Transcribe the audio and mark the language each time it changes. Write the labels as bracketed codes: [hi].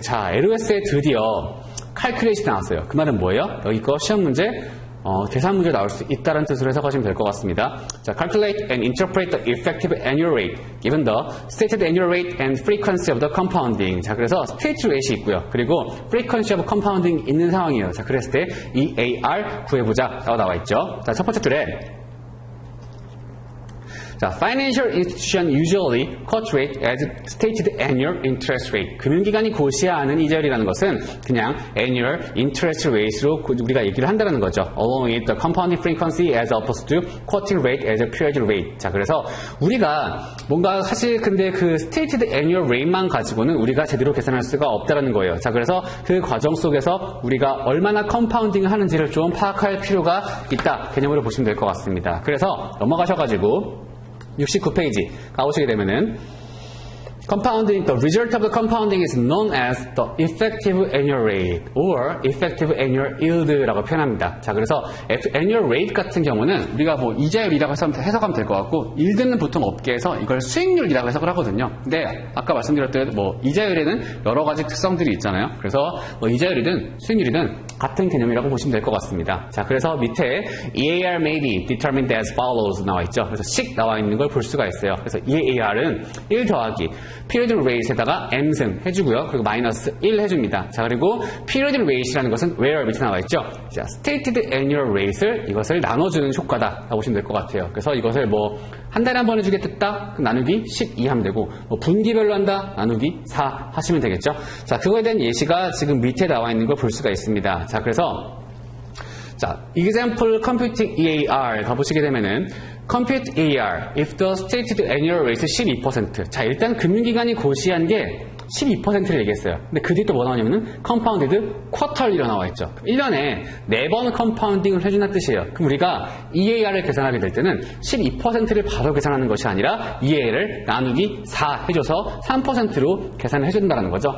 [ko] 자, LOS에 드디어 Calculate이 나왔어요. 그 말은 뭐예요? 여기 거 시험 문제 계산 문제 나올 수 있다는 뜻으로 해석하시면 될 것 같습니다. [en] 자, calculate and interpret the effective annual rate given the stated annual rate and frequency of the compounding. [ko] 자, 그래서 stated rate이 있고요. 그리고 frequency of compounding 있는 상황이에요. 자, 그랬을 때 EAR 구해보자 라고 나와 있죠. [en] 자, [ko] 첫 번째 줄에 [en] 자, financial institution usually quote rate as stated annual interest rate. [ko] 금융기관이 고시하는 이자율이라는 것은 그냥 annual interest rate로 우리가 얘기를 한다는 거죠. [en] Along with the compounding frequency as opposed to quoting rate as a period rate. [ko] 자, 그래서 우리가 뭔가 사실 근데 그 stated annual rate만 가지고는 우리가 제대로 계산할 수가 없다는 거예요. 자, 그래서 그 과정 속에서 우리가 얼마나 컴파운딩을 하는지를 좀 파악할 필요가 있다 개념으로 보시면 될 것 같습니다. 그래서 넘어가셔가지고 69페이지 가보시게 되면은 [en] Compounding, the result of the compounding is known as the effective annual rate or effective annual yield [ko] 라고 표현합니다. 자, 그래서 annual rate 같은 경우는 우리가 뭐 이자율이라고 해석하면 될 것 같고, yield는 보통 업계에서 이걸 수익률이라고 해석을 하거든요. 근데 아까 말씀드렸듯 뭐 이자율에는 여러 가지 특성들이 있잖아요. 그래서 뭐 이자율이든 수익률이든 같은 개념이라고 보시면 될 것 같습니다. [en] 자, [ko] 그래서 밑에 [en] EAR may be determined as follows [ko] 나와 있죠. 그래서 식 나와 있는 걸 볼 수가 있어요. 그래서 EAR은 1 더하기 period rate에다가 m승 해주고요. 그리고 마이너스 1 해줍니다. 자, 그리고 period rate이라는 것은 where 밑에 나와 있죠. 자, stated annual rate를 이것을 나눠주는 효과다라고 보시면 될 것 같아요. 그래서 이것을 뭐 한 달에 한 번 해주겠다. 그럼 나누기 12 하면 되고, 뭐 분기별로 한다. 나누기 4 하시면 되겠죠. 자, 그거에 대한 예시가 지금 밑에 나와 있는 걸 볼 수가 있습니다. [en] 자, 그래서 자, example computing EAR [ko] 가보시게 되면은 [en] compute EAR if the stated annual rate 12%. [ko] 자, 일단 금융기관이 고시한 게 12%를 얘기했어요. 근데 그 뒤에 또 뭐 나오냐면은 [en] compounded quarterly [ko] 로 나와 있죠. 1년에 4번 컴파운딩을 해준다는 뜻이에요. 그럼 우리가 EAR을 계산하게 될 때는 12%를 바로 계산하는 것이 아니라 EAR을 나누기 4 해줘서 3%로 계산을 해준다는 거죠.